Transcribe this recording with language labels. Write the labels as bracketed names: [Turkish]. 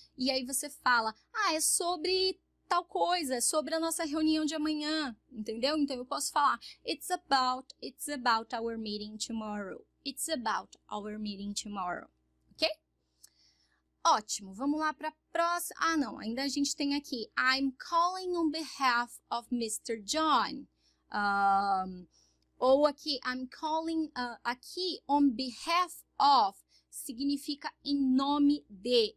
[Portuguese] E aí você fala, é sobre tal coisa, é sobre a nossa reunião de amanhã, entendeu? [English] Então, eu posso falar, it's about our meeting tomorrow. It's about our meeting tomorrow, ok? [Portuguese] Ótimo, vamos lá para a próxima. Não, ainda a gente tem aqui, [English] I'm calling on behalf of Mr. John. [Portuguese] Ou aqui, [English] I'm calling, [Portuguese] aqui, [English] on behalf of, [Portuguese] significa em nome de.